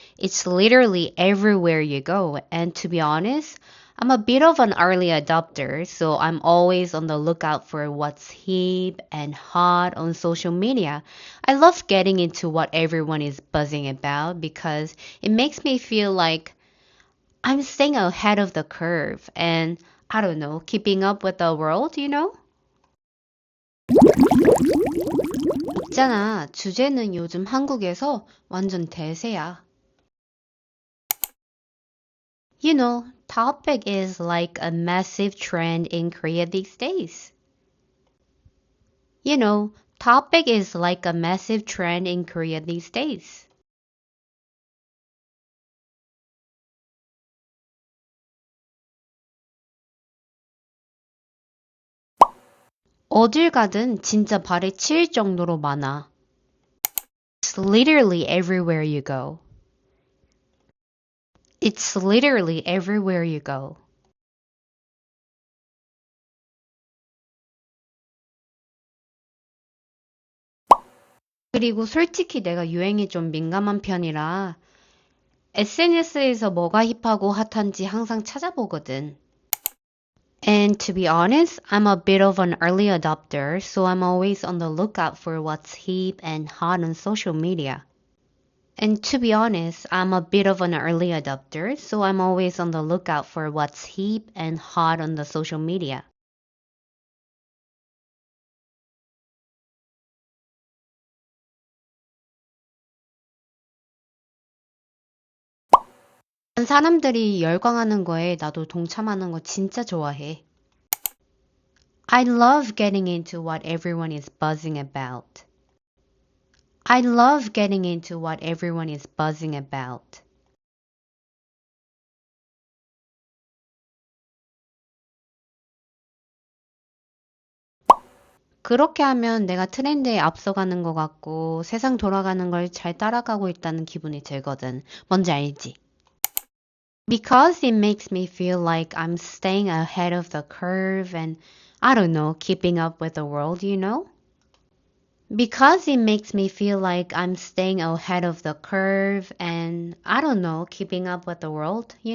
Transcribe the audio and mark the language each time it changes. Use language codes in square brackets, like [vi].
[en] It's literally everywhere you go. And to be honest, I'm a bit of an early adopter, so I'm always on the lookout for what's hip and hot on social media. I love getting into what everyone is buzzing about because it makes me feel like I'm staying ahead of the curve and I don't know, keeping up with the world? [ko] 있잖아, 주제는 요즘 한국에서 완전 대세야. [en] Topic is like a massive trend in Korea these days. Topic is like a massive trend in Korea these days. [ko] 어딜 가든 진짜 발에 치일 정도로 많아. [en] It's literally everywhere you go. It's literally everywhere you go. [ko] 그리고 솔직히 내가 유행에 좀 민감한 편이라 SNS에서 뭐가 힙하고 핫한지 항상 찾아보거든. [en] And to be honest, I'm a bit of an early adopter, so I'm always on the lookout for what's hip and hot on social media. And to be honest, I'm a bit of an early adopter, so I'm always on the lookout for what's hip and hot on the social media. [ko] 사람들이 열광하는 거에 나도 동참하는 거 진짜 좋아해. [en] I love getting into what everyone is buzzing about. I love getting into what everyone is buzzing about. [ko] 그렇게 하면 내가 트렌드에 앞서가는 것 같고 세상 돌아가는 걸 잘 따라가고 있다는 기분이 들거든. 뭔지 알지? [en] Because it makes me feel like I'm staying ahead of the curve and I don't know, keeping up with the world? Because it makes me feel like I'm staying ahead of the curve and I don't know, keeping up with the world?